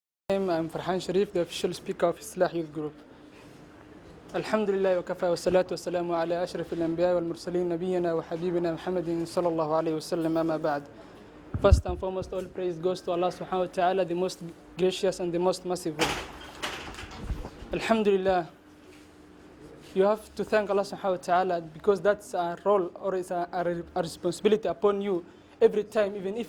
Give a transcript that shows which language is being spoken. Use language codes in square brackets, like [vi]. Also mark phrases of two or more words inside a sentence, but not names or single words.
[en] I'm Farhan Sharif, the official speaker of ISLAAH Youth Group. [ar] الحمد لله وكفى والصلاة والسلام على أشرف الأنبياء والمرسلين نبينا وحبيبنا محمد صلى الله عليه وسلم أما بعد. [en] First and foremost, all praise goes to Allah [ar] سبحانه وتعالى, [en] the most gracious and the most merciful. Alhamdulillah, you have to thank Allah [ar] سبحانه وتعالى [en] because that's a role or it's a responsibility upon you every time, even if